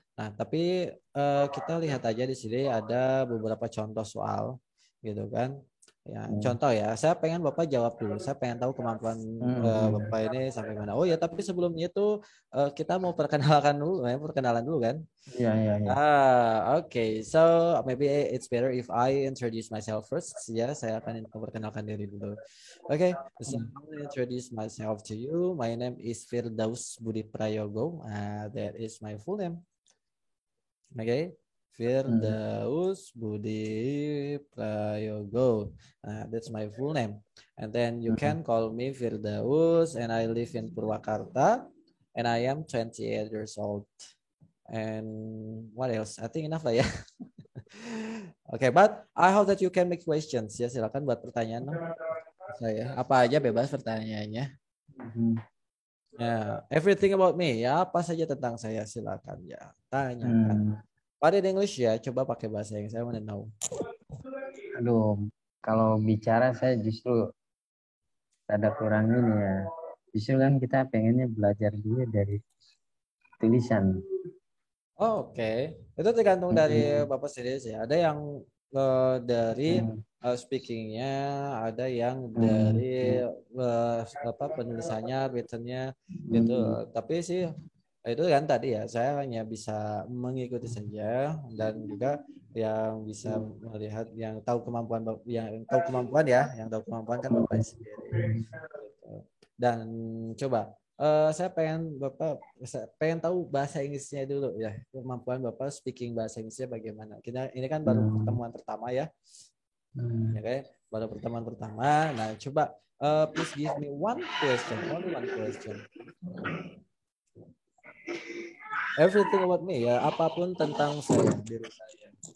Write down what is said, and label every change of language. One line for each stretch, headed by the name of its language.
Indonesian: Nah, tapi kita lihat aja di sini ada beberapa contoh soal, gitu kan? Ya, contoh ya. Saya pengen Bapak jawab dulu. Saya pengen tahu kemampuan Bapak ini sampai mana. Oh ya, tapi sebelumnya itu kita mau perkenalan dulu kan? Iya.
English: Okay. So maybe it's better if I introduce myself first.
Indonesian: Ya, saya akan memperkenalkan diri dulu.
English: Okay. So I will introduce myself to you. My name is Firdaus Budi Prayogo. That is my full name. Okay. Firdaus Budi Prayogo. That's my full name. And then you can call me Firdaus, and I live in Purwakarta, and I am 28 years old. And what else? I think enough lah ya. Oke, but I hope that you can make questions ya.
Indonesian: Silakan buat pertanyaan dong. Saya apa aja bebas pertanyaannya. Ya,
English: everything about me
Indonesian: ya, apa saja tentang saya silakan ya. Tanyakan. Pada English ya, coba pakai bahasa Inggris.
English: Saya want to know.
Indonesian: Aduh, kalau bicara saya justru ada kurang ini ya. Justru kan kita pengennya belajar dulu dari tulisan. Oke. Itu tergantung dari Bapak sendiri sih. Ada yang dari speakingnya, ada yang dari penulisannya, written-nya gitu. Tapi sih itu kan tadi ya, saya hanya bisa mengikuti saja dan juga yang bisa melihat, yang tahu kemampuan yang tahu kemampuan kan Bapak sendiri. Gitu. Dan coba saya pengen tahu bahasa Inggrisnya dulu ya, kemampuan Bapak speaking bahasa Inggrisnya bagaimana. Kita ini kan baru pertemuan pertama ya. Ya kayak baru pertemuan pertama.
English: Nah, coba please give me one question, only one question. Everything about me
Indonesian: ya, apapun tentang saya, diri saya.